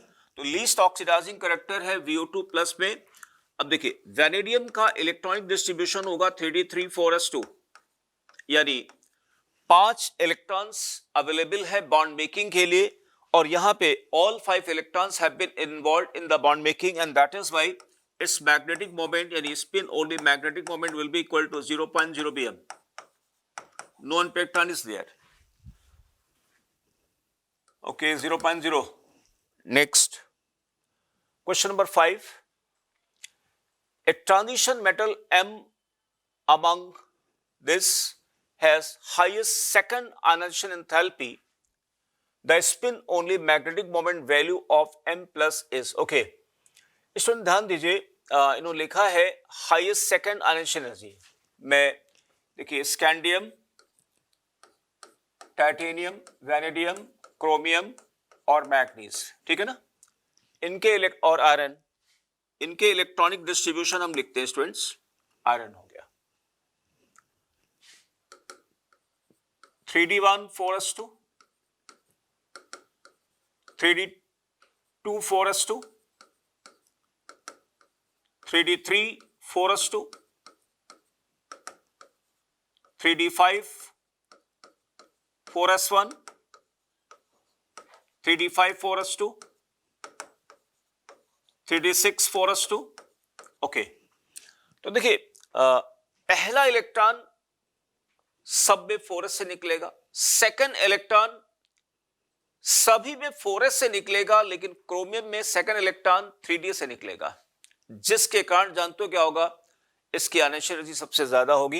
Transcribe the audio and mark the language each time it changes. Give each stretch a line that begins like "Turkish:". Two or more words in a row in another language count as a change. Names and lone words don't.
Hindi: तो
English: least oxidizing character
Hindi: है VO2 प्लस में. अब देखिए वेनेडियम का
English: electronic distribution
Hindi: होगा 3d3 4s2, यानी 5
English: electrons available है bond making
Hindi: के लिए, और यहां पे
English: all 5 electrons have been involved in the bond making and that is why its magnetic moment यानी spin only magnetic moment will be equal to 0.0 bm. no electron is there. okay, 0.0. नेक्स्ट question number 5. A transition metal M among this has highest second ionization enthalpy. The spin only magnetic moment value of M plus is. Okay.
Hindi: स्टूडेंट ध्यान दीजिए, इन्होंने लिखा है
English: highest second ionization energy
Hindi: में. देखिए स्कैंडियम, टाइटेनियम, वेनेडियम, क्रोमियम और मैग्नीज. ठीक है ना. इनके और आयरन, इनके
English: electronic distribution
Hindi: हम लिखते हैं स्टूडेंट्स. आयरन हो गया 3d1 4s2, 3d2 4s2, 3d3 4s2, 3d5 4s1, 3d5 4s2, 3d6 4s2. ओके. तो देखिए पहला इलेक्ट्रॉन सब में 4s से निकलेगा,
English: second electron
Hindi: सभी में 4s से निकलेगा, लेकिन क्रोमियम में
English: second electron
Hindi: 3d से निकलेगा, जिसके कारण जानते हो क्या होगा, इसकी
English: ionic energy
Hindi: सबसे ज्यादा होगी।